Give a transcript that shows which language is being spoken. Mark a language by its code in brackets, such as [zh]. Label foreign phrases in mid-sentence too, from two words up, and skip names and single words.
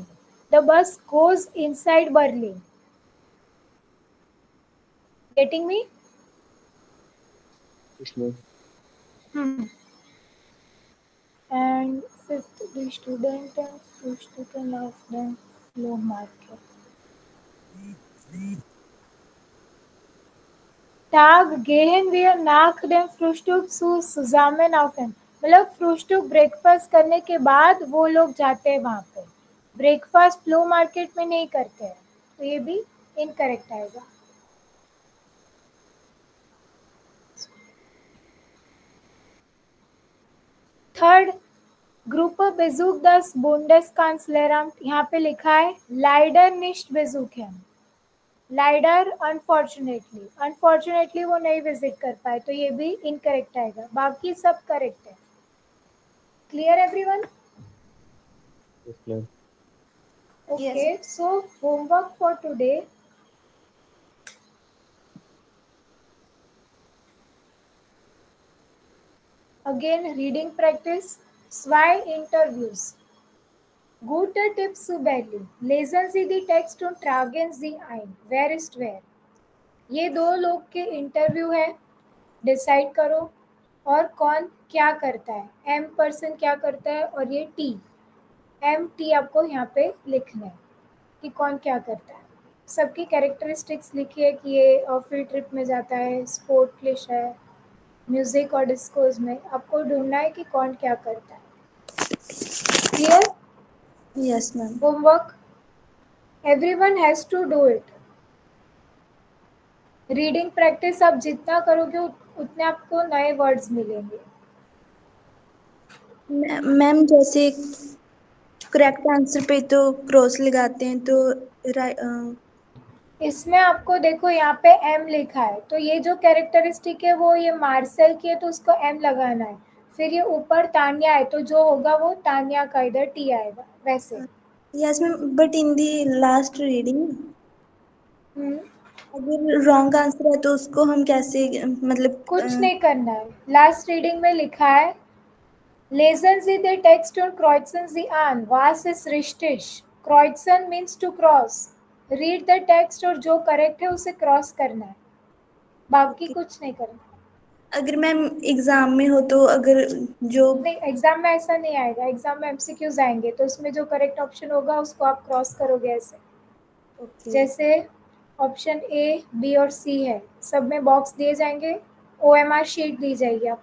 [en] The bus goes inside Berlin. Getting me? Yes, ma'am. And fifth, the student and Frühstücken of the Flohmarkt. [de] Tag gehen wir nach dem Frühstück zusammen. [hi] मतलब फ्रूस्टुक ब्रेकफास्ट करने के बाद वो लोग जाते हैं वहाँ पे. ब्रेकफास्ट फ्लो मार्केट में नहीं करते हैं, तो ये भी इनकरेक्ट आएगा. थर्ड, [de] Gruppe besucht das Bundeskanzleramt. [hi] यहाँ पे लिखा है [de] leider nicht besuchen. [hi] लाइडर अनफॉर्चुनेटली वो नहीं विजिट कर पाए, तो ये भी इनकरेक्ट आएगा. बाकी सब करेक्ट है. [en] clear everyone? Yes, ma'am. Okay, so homework for today. Again, reading practice. [de] 2 Interviews. Gute Tipps zu Berlin. Lesen Sie die Text und tragen Sie ein. Wer ist wer? [hi] ये 2 लोग के इंटरव्यू है. डिसाइड करो और कौन क्या करता है. एम पर्सन क्या करता है और ये टी. एम टी आपको यहाँ पे लिखना है कि कौन क्या करता है. सबकी कैरेक्टरिस्टिक्स लिखिए कि ये [en] field trip [hi] में जाता है, स्पोर्ट क्लिश है, म्यूजिक और डिस्कोज में. आपको ढूंढना है कि कौन क्या करता है. क्लियर? [en] yes ma'am. homework everyone has to do it. reading practice [hi] आप जितना करोगे उतने आपको नए वर्ड्स मिलेंगे. मैम जैसे [en] correct answer [hi] पे तो क्रॉस लगाते हैं, तो इसमें आपको देखो यहाँ पे एम लिखा है, तो ये जो कैरेक्टरिस्टिक है वो ये मार्सेल की है, तो उसको एम लगाना है. फिर ये ऊपर तान्या है, तो जो होगा वो तान्या का इधर टी आएगा वैसे. [en] yes ma'am, but in the last reading [hi] अगर [en] wrong answer [hi] है तो उसको हम कैसे, मतलब कुछ नहीं करना है. [en] last reading [hi] में लिखा है [de] Lesen Sie den Text und kreuzen Sie an. Was ist richtig? Kreuzen [en] means to cross. Read the text [hi] और जो करेक्ट है उसे क्रॉस करना है. बाकी कुछ नहीं करना. अगर मैम एग्जाम में हो तो अगर जो नहीं, एग्जाम में ऐसा नहीं आएगा. एग्जाम में एमसीक्यूज आएंगे, तो उसमें जो [en] correct option [hi] होगा उसको आप क्रॉस करोगे ऐसे. जैसे ऑप्शन ए, बी और सी है, सब में बॉक्स दिए जाएंगे, OMR शीट दी जाएगी आपको.